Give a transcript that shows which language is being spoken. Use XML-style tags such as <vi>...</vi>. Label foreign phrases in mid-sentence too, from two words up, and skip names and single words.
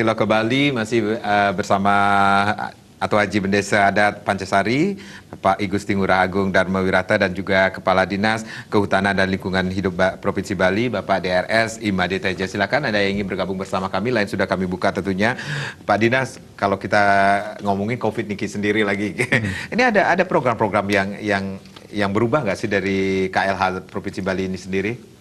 <id>Loko Bali masih bersama Atau Haji Bendesa Adat Pancasari, Pak I Gusti Ngurah Agung Dharma Wirata, dan juga Kepala Dinas Kehutanan dan Lingkungan Hidup Provinsi Bali, Bapak DRS Imade Teja. Silakan, ada yang ingin bergabung bersama kami, lain sudah kami buka tentunya. Pak Dinas, kalau kita ngomongin COVID niki sendiri lagi, ini ada program-program yang berubah nggak sih dari KLH Provinsi Bali ini sendiri?</id>